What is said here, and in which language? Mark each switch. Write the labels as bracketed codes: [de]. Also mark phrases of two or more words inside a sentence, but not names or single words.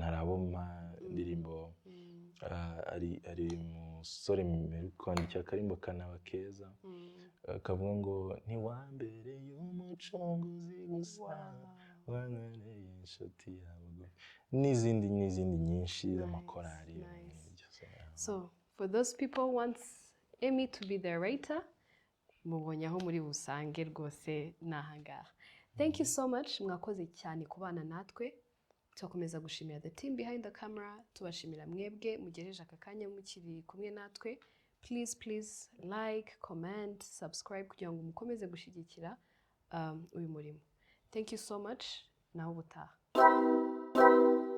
[rw] Hari abo mpa indirimbo, ari umusore mbere kwandikira akarimbo kanaba keza kavuga ngo ntiwambereye umucunguzi gusa, wankoreye inshuti yawe, n'izindi nyinshi z'amakorari. [en] So for those people wants Emmy to be their writer, [rw] mubonye aho muri busange rwose nahangaha. [en] Thank you so much, [rw] mwakoze cyane kubana natwe. Tukomeza gushimira [en] the team behind the camera, [rw] tubashimira mwebwe mugereje aka kanya mukiri kumwe natwe. [en] Please like, comment, subscribe [rw] kugira ngo mukomeze gushyigikira uyu murimo. [en] Thank you so much, [rw] naho ubutaha.